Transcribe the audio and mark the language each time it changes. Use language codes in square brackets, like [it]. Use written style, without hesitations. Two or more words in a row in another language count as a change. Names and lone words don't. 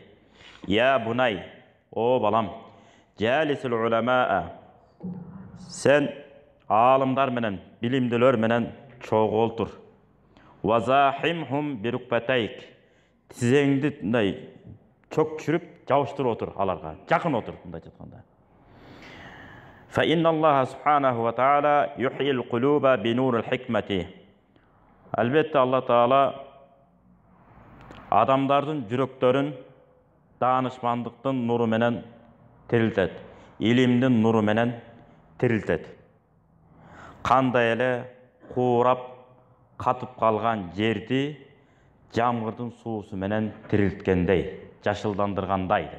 [ar] يا بني, [ky] о балам, [ar] جالس العلماء. [ky] Сен аалымдар менен, билимдүүлөр менен чогуу олтур. [ar] وزاحمهم بركبتيك. [ky] Тизеңди мындай чок түшүрүп, жабыштырып отур аларга. Жакын отур мындай жатканда. [ar] فإن الله سبحانه وتعالى يحيي القلوب بنور الحكمة. [ky] Албетте Алла Таала адамдардын жүрөктөрүн даанышмандыктын нуру менен тирилтет. Илимдин нуру менен тирилтет. Кандай эле куурап катып калган жерди жамгырдын суусу менен тирилткендей, жашылдандыргандай деп.